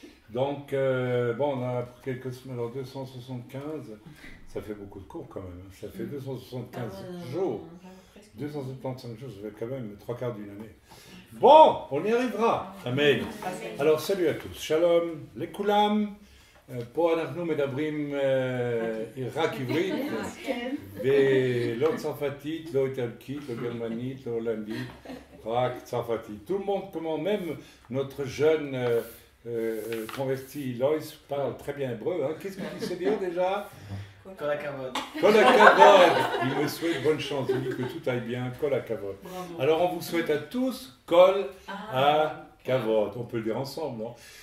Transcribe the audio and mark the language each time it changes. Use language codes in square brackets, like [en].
[fr] Donc, on a quelques semaines, alors 275, ça fait beaucoup de cours quand même, ça fait 275 jours. 275 jours, ça fait quand même 3/4 d'une année. Bon, on y arrivera. Amen. Alors, salut à tous. [he] Shalom, לכולם. פה אנחנו מדברים רק עברית, ולא צרפתית, לא איטלקית, לא גרמנית, לא הולנדית, רק צרפתית. [fr] Tout le monde, comment même notre jeune converti Loïs parle très bien hébreu. Hein. Qu'est-ce que tu sais dire déjà? [he] Kol hakavod. Kol hakavod. [fr] Il me souhaite bonne chance. Il dit que tout aille bien. [he] Kol hakavod. [fr] Alors on vous souhaite à tous Kol hakavod. On peut le dire ensemble, non?